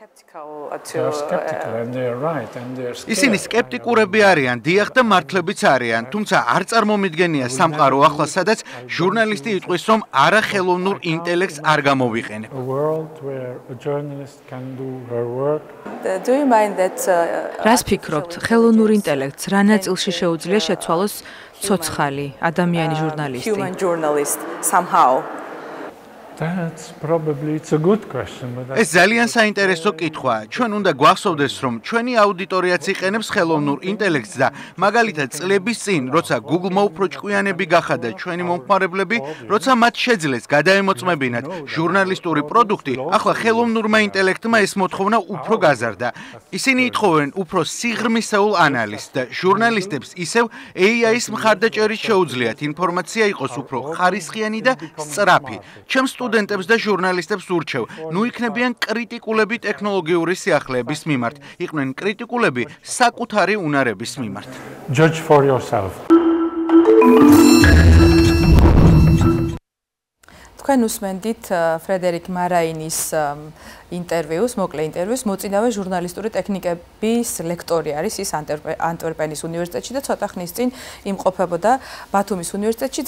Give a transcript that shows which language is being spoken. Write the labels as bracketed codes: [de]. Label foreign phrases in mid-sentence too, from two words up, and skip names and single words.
[ka] ისინი სკეპტიკურები არიან, დიახ და მართლებიც არიან, თუმცა არ წარმომიდგენია სამყარო ახლა, სადაც ჟურნალისტი იტყვის, რომ არა ხელოვნურ ინტელექტს არ გამოვიყენებ. რას ფიქრობთ, ხელოვნურ ინტელექტს რა ნაწილში შეუძლია შეცვალოს ცოცხალი ადამიანი ჟურნალისტი? [en] That's probably it's a good question, but [ka] ეს ძალიან საინტერესო კითხვაა. ჩვენ უნდა გვახსოვდეს, რომ ჩვენი აუდიტორიაც იყენებს ხელოვნურ ინტელექტს და მაგალითად წლების წინ, როცა Google-მა უფრო ჭკვიანები გახადა ჩვენი მომხმარებლები, როცა მათ შეძლეს გადაემოწმებინათ ჟურნალისტური პროდუქტი, ახლა ხელოვნურმა ინტელექტმა ეს მოთხოვნა უფრო გაზარდა. ისინი ითხოვენ უფრო სიღრმისეულ ანალიზს და ჟურნალისტებს ისევ AI-ის მხარდაჭერით შეუძლიათ ინფორმაცია იყოს უფრო ხარისხიანი და სწრაფი. ჩემს სტუდენტებს და ჟურნალისტებს ურჩევ, ნუ იქნებიან კრიტიკულები ტექნოლოგიური სიახლეების მიმართ, იყვნენ კრიტიკულები საკუთარი უნარების მიმართ. [en] Judge for yourself. [ka] თქვენ უსმენდით ფრედერიკ მარაინის ინტერვიუს, მოკლე ინტერვიუს, მოწინავე ჟურნალისტური ტექნიკების ლექტორი არის ის ანტვერპენის უნივერსიტეტში და ცოტა ხნის წინ იმყოფებოდა ბათუმის უნივერსიტეტში.